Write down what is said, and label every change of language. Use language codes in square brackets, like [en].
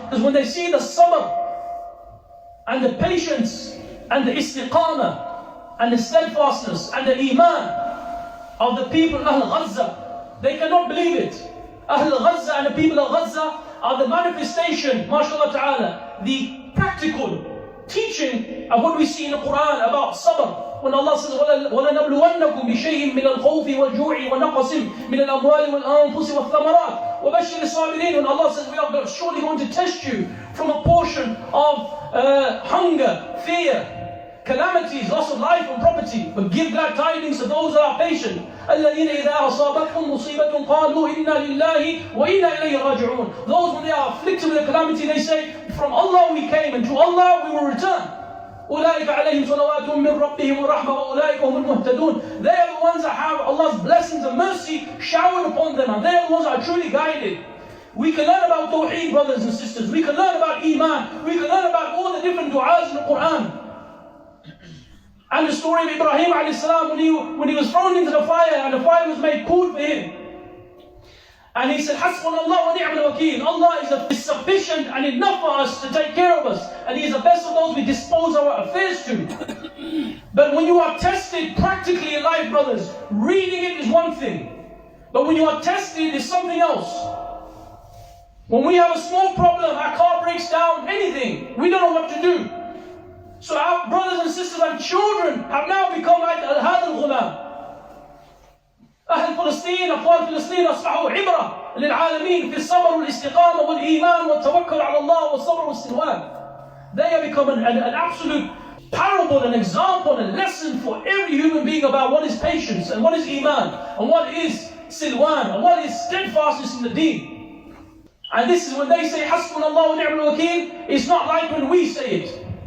[en] Because when they see the sabr and the patience and the istiqamah and the steadfastness and the iman of the people of Ahl Gaza, they cannot believe it. Ahl Gaza and the people of Gaza are the manifestation, mashallah ta'ala, the practical teaching of what we see in the Quran about sabr. [ar] When Allah says, وَلَنَبْلُوَنَّكُمْ بِشَيْءٍ مِّنَ الْخَوْفِ وَالْجُوعِ وَنَقْصٍ مِّنَ الْأَمْوَالِ وَالْأَنفُسِ وَالثَّمَرَاتِ وَبَشِّرِ الصَّابِرِينَ. [en] When Allah says, we are surely going to test you from a portion of hunger, fear, calamities, loss of life and property, but give glad tidings to those that are patient. [ar] الَّذِينَ إِذَا أَصَابَتْهُمْ مُصِيبَةٌ قَالُوا إِنَّا لِلَّهِ وَإِنَّا إِلَيْهِ رَاجِعُونَ. [en] Those when they are afflicted with a calamity, they say, from Allah we came and to Allah we will return. [ar] أولئك عليهم صلوات من ربهم ورحمة وأولئك هم المهتدون. [en] They are the ones that have Allah's blessings and mercy showered upon them, and they are the ones that are truly guided. We can learn about Tawheed, brothers and sisters. We can learn about Iman. We can learn about all the different du'as in the Quran. And the story of Ibrahim alayhi salam when he was thrown into the fire and the fire was made cool for him. And he said, [ar] Hasbunallah wa ni'mal wakeel. [en] Allah is sufficient and enough for us to take care of us. And He is the best of those we dispose our affairs to. But when you are tested practically in life, brothers, reading it is one thing. But when you are tested, it's something else. When we have a small problem, our car breaks down, anything, we don't know what to do. So our brothers and sisters and children have now become like [ar] al-had al-ghulam. أهل فلسطين أطفال فلسطين أصبحوا عبرة للعالمين في الصبر والاستقامة والإيمان والتوكل على الله والصبر والسلوان. [en] They have become an absolute parable, an example, a lesson for every human being about what is patience and what is Iman and what is silwan and what is steadfastness in the deen. And this is when they say [ar] Hasbunallah wa ni'mal wakeel, [en] it's not like when we say it.